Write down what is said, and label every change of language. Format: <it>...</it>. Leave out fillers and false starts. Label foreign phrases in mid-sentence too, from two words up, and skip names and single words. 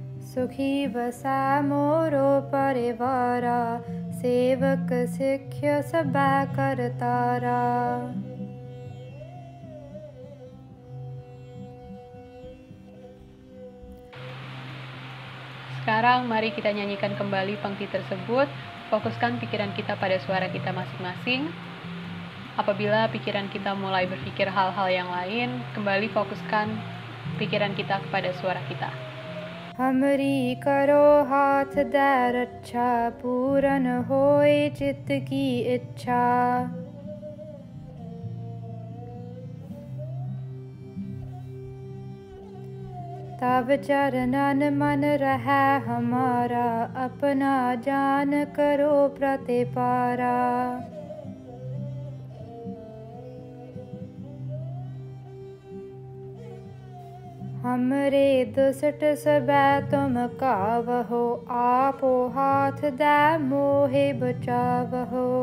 <bra>सुखी बसै मोरो परिवारा, सेवक सिख्य सबा करतारा।</bra> <id>Sekarang mari kita nyanyikan kembali pangti tersebut. Fokuskan pikiran kita pada suara kita masing-masing. Apabila pikiran kita mulai berpikir hal-hal yang lain, kembali fokuskan pikiran kita kepada suara kita.</id> <bra>हमरी करो हाथ दे रक्षा, पूरन होए चित्त की इच्छा। तब चरणन मन रहे हमारा, अपना जान करो प्रतिपारा। हमरे दुष्ट सबै तुम कावहो, आपो हाथ दे मोहे बचावहो।</bra>